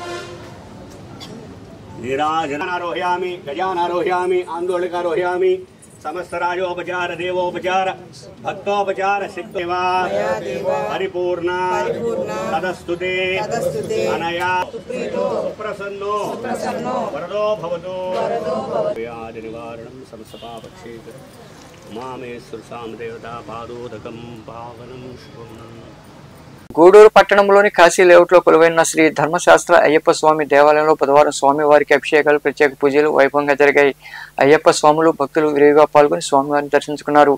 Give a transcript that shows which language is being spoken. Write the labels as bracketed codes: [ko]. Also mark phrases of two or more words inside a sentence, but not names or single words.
[sa] नीराजनारोहयामि गजानारोहयामि आंदोलकारोहयामि समस्त राजोपचार देवोपचार भक्तोपचार सिद्धेवा परिपूर्ण तदस्तुते अनया प्रसन्नो वरदो भवतो व्याधि निवारणं समसपापक्षेत मामेश्वर सामदेवता पादोदकं पावनं शुभं। [te] గూడూరు పట్టణంలోని కాశీ లేఅవుట్లో కొలువైన శ్రీ ధర్మశాస్త్ర అయ్యప్ప స్వామి దేవాలయంలో బుధవారం స్వామివారికి అభిషేకాలు ప్రత్యేక పూజలు వైభవంగా జరిగాయి. అయ్యప్ప స్వాములు భక్తులు విరివిగా పాల్గొని స్వామివారిని దర్శించుకున్నారు.